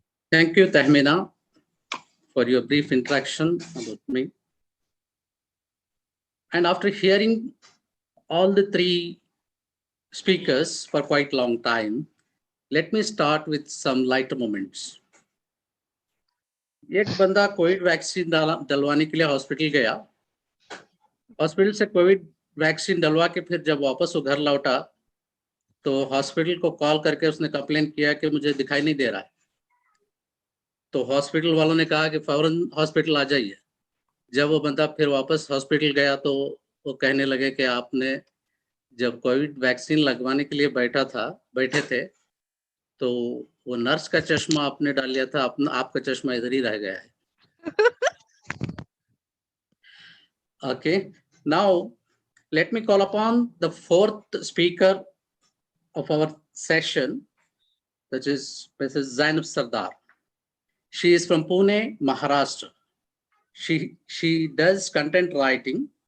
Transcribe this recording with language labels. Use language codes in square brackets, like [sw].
[en] Thank you, Tahmina, for your brief introduction about me. And after hearing all the three speakers for quite a long time, let me start with some lighter moments. [hi] एक बंदा Covid vaccine डलवाने के लिए hospital गया, hospital से Covid vaccine डलवा के फिर जब वापस वो घर लौटा तो हॉस्पिटल को कॉल करके उसने कंप्लेन किया कि मुझे दिखाई नहीं दे रहा है। तो हॉस्पिटल वालों ने कहा कि फौरन हॉस्पिटल आ जाइए। जब वो बंदा फिर वापस हॉस्पिटल गया तो वो कहने लगे कि आपने जब कोविड वैक्सीन लगवाने के लिए बैठे थे तो वो नर्स का चश्मा आपने डाल लिया था, आपका चश्मा इधर ही रह गया है। [en] Okay, now let me call upon the fourth speaker of our session, which is Mrs. Zainab Sardar. She is from Pune, Maharashtra. She does content writing.